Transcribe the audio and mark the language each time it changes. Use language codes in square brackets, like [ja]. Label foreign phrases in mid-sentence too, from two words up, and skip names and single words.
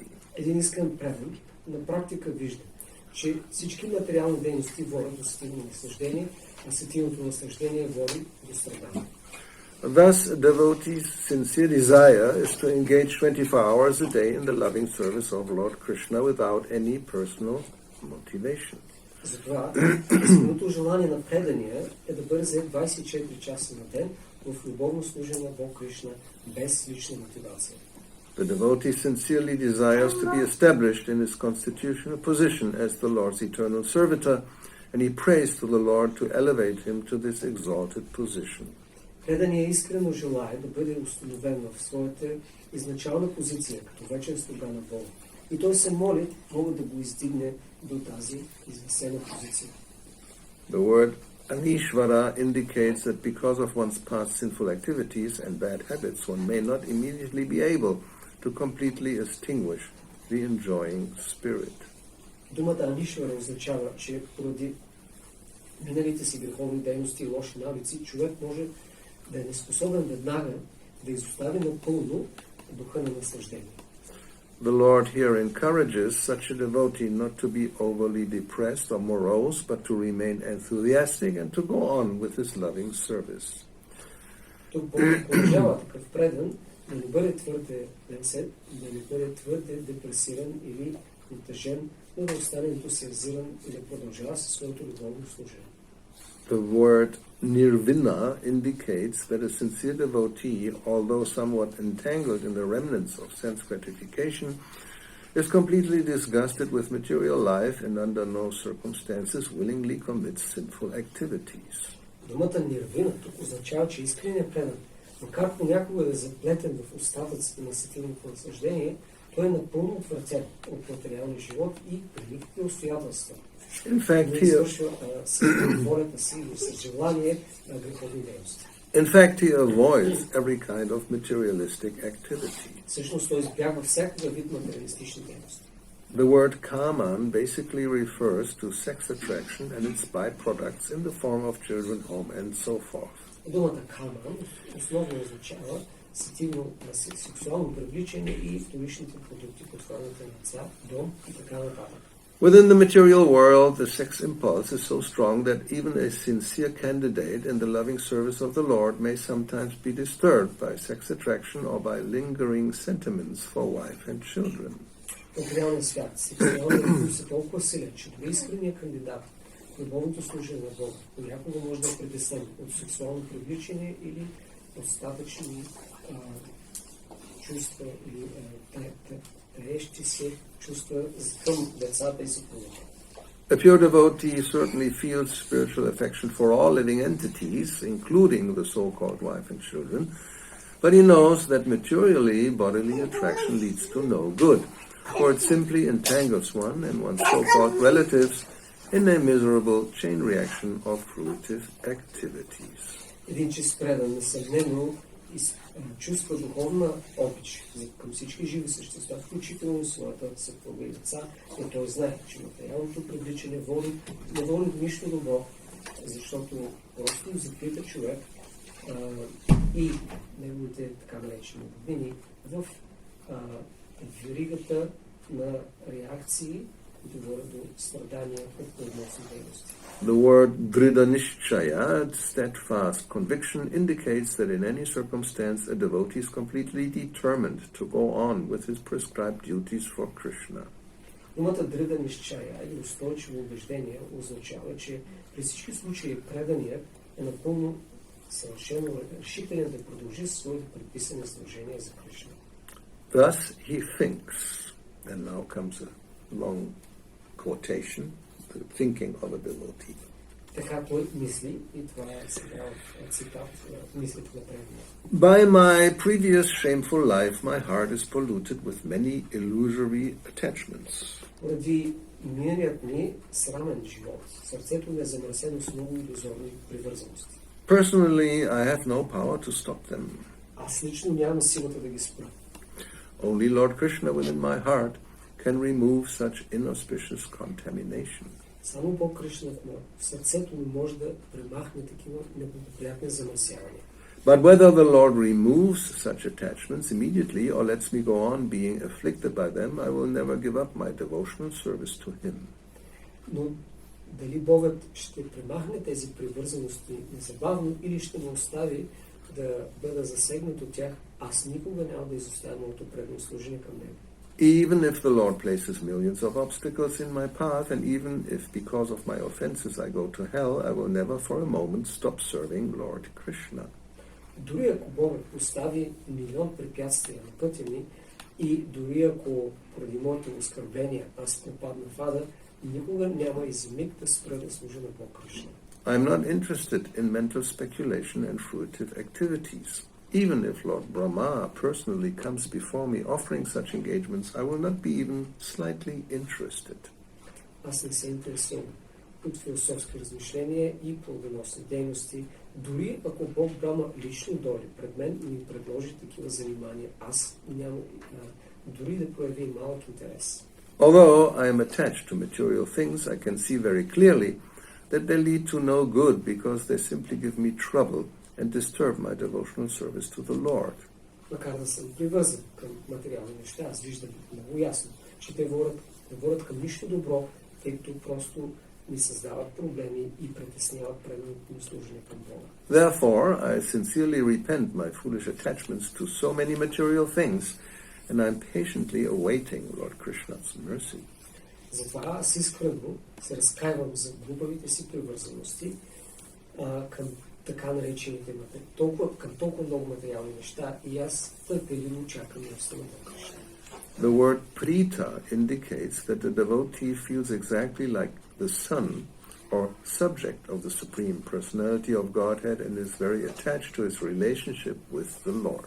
[bg] Един искрен предан на практика вижда, че всички материални дейности водят до сетивно наслаждение, а сетивното наслаждение води до страдание. [en] Thus, a devotee's sincere desire is to engage 24 hours a day in the loving service of Lord Krishna without any personal motivation. [bg] Затова искреното желание на предания е да бъде зает 24 часа на ден в любовно служение на Бог Кришна без лична мотивация. [en] The devotee sincerely desires to be established in his constitutional position as the Lord's eternal servitor, and he prays to the Lord to elevate him to this exalted position. [bg] Преданият искрено желае да бъде установен в своята изначална позиция, като вечен слуга на Бога. И той се моли Бога да го издигне до тази извисена позиция. [en] The word Anishvara indicates that because of one's past sinful activities and bad habits, one may not immediately be able to completely extinguish the enjoying spirit. [bg] Думата Анишвара означава, че поради миналите си греховни дейности и лоши навици, човек може да е неспособен веднага да изостави напълно духа на наслаждение. [en] The Lord here encourages such a devotee not to be overly depressed or morose, but to remain enthusiastic and to go on with his loving service. [bg] Тук Бог окуражава такъв предан да не бъде твърде лесен, да не бъде твърде депресиран или натъжен, но да остане ентусиазиран и да продължава със своето любовно служение. [en] The word nirvina indicates that a sincere devotee, although somewhat entangled in the remnants of sense gratification, is completely disgusted with material life and under no circumstances willingly commits sinful activities. [bg] Думата нирвина тук означава, че искреният предан, макар понякога да е заплетен в остатъците на сетивното наслаждение, той е напълно отвратен от материалния живот и при никакви обстоятелства. [en] In fact, he avoids every kind of materialistic activity. The word kaman basically refers to sex attraction and its byproducts in the form of children, home, and so forth. [bg] Думата каман основно означава сексуално привличане и вторичните продукти под формата на деца, дом и така нататък. [en] Within the material world, the sex impulse is so strong that even a sincere candidate in the loving service of the Lord may sometimes be disturbed by sex attraction or by lingering sentiments for wife and children. [bg] В реалния свят сексуалният импулс е толкова силен, че дори искреният кандидат в любовното служение на Бога понякога може да е притеснен от сексуално привличане или остатъчни чувства или таещи се чувства към децата и съпругата. [en] A pure devotee certainly feels spiritual affection for all living entities, including the so-called wife and children, but he knows that materially bodily attraction leads to no good, for it simply entangles one and one's so-called relatives in a miserable chain reaction of fruitive activities. [bg] Един чист предан несъмнено чувства духовна обич към всички живи същества, включително своята съпруга и деца, и той знае, че материалното привличане не води до нищо добро, защото просто закрита човек и неговите така наречени богини в веригата на реакции, които водят до страдания от плодоносни дейности. [en] The word dridhanishchaya, steadfast conviction, indicates that in any circumstance a devotee is completely determined to go on with his prescribed duties for Krishna. [bg] Думата дridhanishchaya или устойчиво убеждение означава, че при всички случаи преданият е напълно съвършено решителен да продължи своите предписани задължения за Кришна. [en] Thus he thinks, and now comes a long quotation, the thinking of a devotee. [bg] Така той мисли, и това е сега цитат мислите на предания. [en] By my previous shameful life, my heart is polluted with many illusory attachments. [bg] Поради миналият ми срамен живот, сърцето ми е замърсено с много илюзорни привързаности. [en] Personally, I have no power to stop them. [bg] Аз лично нямам силата да ги спра. [en] Only Lord Krishna within my heart can remove such inauspicious contamination. [bg] Само Бог Кришна в сърцето ми може да премахне такива неблагоприятни замърсявания. [en] But whether the Lord removes such attachments immediately or lets me go on being afflicted by them, I will never give up my devotional service to Him. [bg] Но дали Богът ще премахне тези привързаности незабавно или ще ме остави да бъда засегнат от тях, аз никога няма да изоставя моето предно служение към Него. [en] Even if the Lord places millions of obstacles in my path, and even if because of my offenses I go to hell, I will never for a moment stop serving Lord Krishna. [bg] Дори ако Богът постави милион препятствия на пътя ми и дори ако поради моите оскърбления аз попадна в ада, никога няма и за миг да спра да служа на Бог Кришна. [en] I am not interested in mental speculation and fruitive activities. Even if Lord Brahma personally comes before me offering such engagements, I will not be even slightly interested. [bg] Аз не се интересувам от философски размишления и плодоносни дейности. Дори ако Бог Брама лично дойде пред мен и ми предложи такива занимания, аз няма дори да прояви малък интерес. [en] Although I am attached to material things, I can see very clearly that they lead to no good because they simply give me trouble and disturb my devotional service to the Lord. [bg] Макар да съм привързан към материални неща, аз виждам много ясно, че те водят към нищо добро, тъй като просто ми създават проблеми и притесняват предното ми служение към Бога. [en] Therefore, I sincerely repent my foolish attachments to so many material things, and I am patiently awaiting Lord Krishna's mercy. [bg] Затова аз искрено се разкаивам за глупавите си привързаности към така наречените към толкова много материални неща и аз търпеливо чакам милостта на Бога. [en] The word prita indicates that the devotee feels exactly like the son or subject of the Supreme Personality of Godhead and is very attached to his relationship with the Lord.